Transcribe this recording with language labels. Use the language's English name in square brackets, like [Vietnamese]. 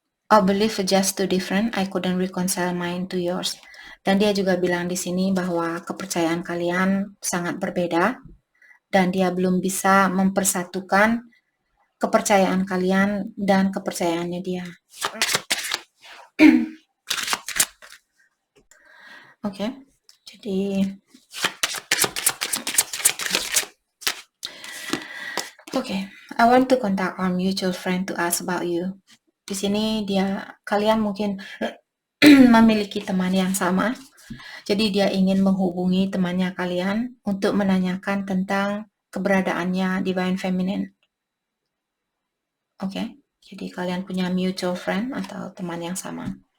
[English] Our beliefs are just too different. I couldn't reconcile mine to yours. [Indonesian] Dan dia juga bilang di sini bahwa kepercayaan kalian sangat berbeda dan dia belum bisa mempersatukan kepercayaan kalian dan kepercayaannya dia. [English] Jadi I want to contact our mutual friend to ask about you. [Indonesian] Di sini kalian mungkin memiliki teman yang sama. Jadi dia ingin menghubungi temannya kalian untuk menanyakan tentang keberadaannya Divine Feminine. Jadi kalian punya mutual friend atau teman yang sama.